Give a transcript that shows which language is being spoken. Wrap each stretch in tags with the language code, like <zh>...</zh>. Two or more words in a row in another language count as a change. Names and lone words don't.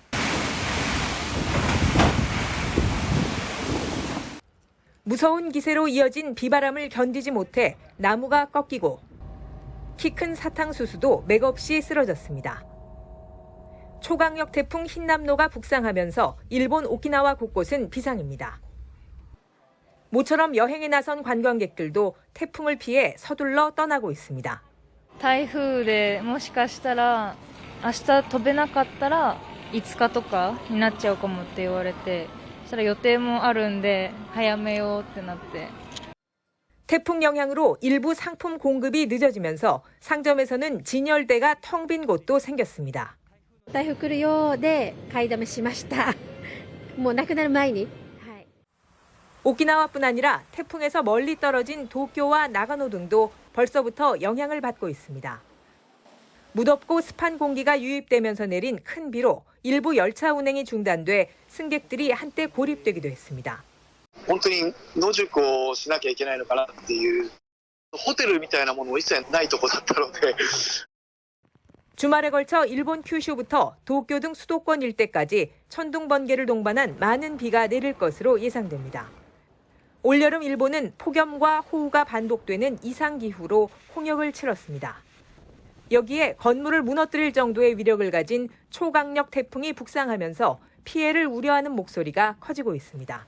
<ko>무서운 기세로 이어진 비바람을 견디지 못해 나무가 꺾이고 키 큰 사탕수수도 맥없이 쓰러졌습니다. 초강력 태풍 흰남노가 북상하면서 일본 오키나와 곳곳은 비상입니다. 모처럼 여행에 나선 관광객들도 태풍을 피해 서둘러 떠나고 있습니다.</ko> <ja>台風でもしかしたら明日飛べなかったら5日とかになっちゃうかもって言われて、そしたら予定もあるんで早めようってなって。</ja> <ko>태풍 영향으로 일부 상품 공급이 늦어지면서 상점에서는 진열대가 텅 빈 곳도 생겼습니다.</ko> <ja>台風来るようで買いだめしました。もうなくなる前に。</ja> <ko>오키나와뿐 아니라 태풍에서 멀리 떨어진 도쿄와 나가노 등도 벌써부터 영향을 받고 있습니다. 무덥고 습한 공기가 유입되면서 내린 큰 비로 일부 열차 운행이 중단돼 승객들이 한때 고립되기도 했습니다.</ko> <ja>本当に野宿をしなきゃいけないのかなっていうホテルみたいなものも一切ないとこだったので</ja> <ko>주말에 걸쳐 일본 큐슈부터 도쿄 등 수도권 일대까지 천둥 번개를 동반한 많은 비가 내릴 것으로 예상됩니다. 올여름 일본은 폭염과 호우가 반복되는 이상기후로 홍역을 치렀습니다. 여기에 건물을 무너뜨릴 정도의 위력을 가진 초강력 태풍이 북상하면서 피해를 우려하는 목소리가 커지고 있습니다.</ko>